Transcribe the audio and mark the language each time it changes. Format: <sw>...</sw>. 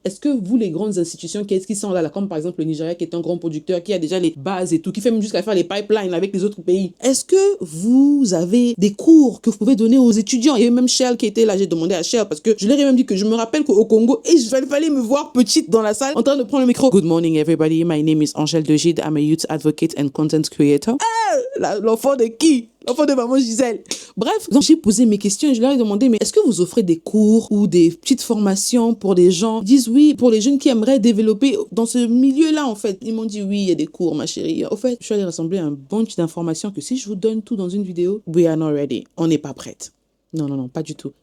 <fr>Est-ce que vous, les grandes institutions, qu'est-ce qui sont là, comme par exemple le Nigeria, qui est un grand producteur, qui a déjà les bases et tout, qui fait même jusqu'à faire les pipelines avec les autres pays, est-ce que vous avez des cours que vous pouvez donner aux étudiants? Il y a même Shell qui étaient là, j'ai demandé à Cher parce que je leur ai même dit que je me rappelle qu'au Congo, et il fallait me voir petite dans la salle en train de prendre le micro.</fr> <en>Good morning everybody, my name is Angèle de Gide, I'm a youth advocate and content creator.</en> <fr>L'enfant de qui? L'enfant de maman Gisèle. Bref, donc j'ai posé mes questions et je leur ai demandé, mais est-ce que vous offrez des cours ou des petites formations pour des gens? Ils disent oui, pour les jeunes qui aimeraient développer dans ce milieu-là, en fait. Ils m'ont dit oui, il y a des cours, ma chérie. En fait, je suis allée rassembler un bunch d'informations que si je vous donne tout dans une vidéo,</fr> <en>we are not ready.</en> <fr>On n'est pas prête. Non, non, non, pas du tout.</fr>